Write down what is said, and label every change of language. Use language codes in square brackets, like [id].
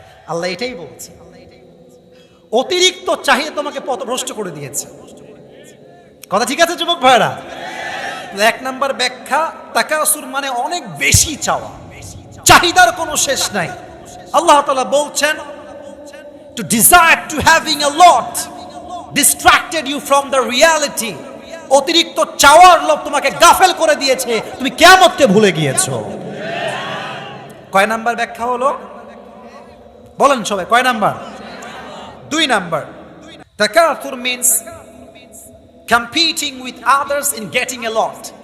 [bn] আল্লাহ এটাই বলছে, অতিরিক্ত চাহিদা তোমাকে পথভ্রষ্ট করে দিয়েছে। কথা ঠিক আছে যুবক ভাইরা? এক নাম্বার ব্যাখ্যা, তাকাসুর মানে অনেক বেশি চাওয়া, চাহিদার কোনো শেষ নাই। আল্লাহ তাআলা বলছেন, [en] to desire to having a lot distracted you from the reality. [bn] অতিরিক্ত চাওয়ার লোভ তোমাকে গাফেল করে দিয়েছে, তুমি কিয়ামতকে ভুলে গিয়েছো। কয় নাম্বার ব্যাখ্যা হলো বলেন সবাই, কয় number? 2 number. [en] তাকাসুর means competing with others in getting a lot.